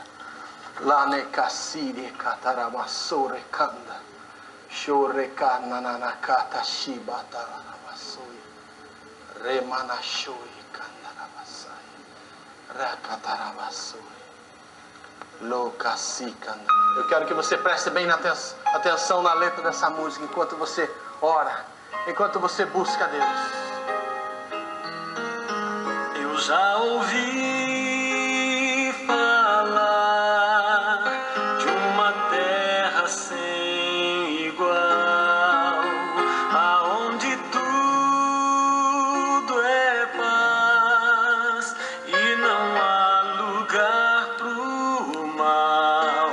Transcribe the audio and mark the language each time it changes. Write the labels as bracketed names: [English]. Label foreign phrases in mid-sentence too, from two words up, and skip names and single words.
[Portuguese] La ne caside catarabassore canda. Shore cananacata shibatarabassoia. Remanashoi candarabassai. Racatarabassoi. Lo cassicanda. Eu quero que você preste bem atenção na letra dessa música enquanto você ora, enquanto você busca Deus. Já ouvi falar de uma terra sem igual, aonde tudo é paz e não há lugar pro mal.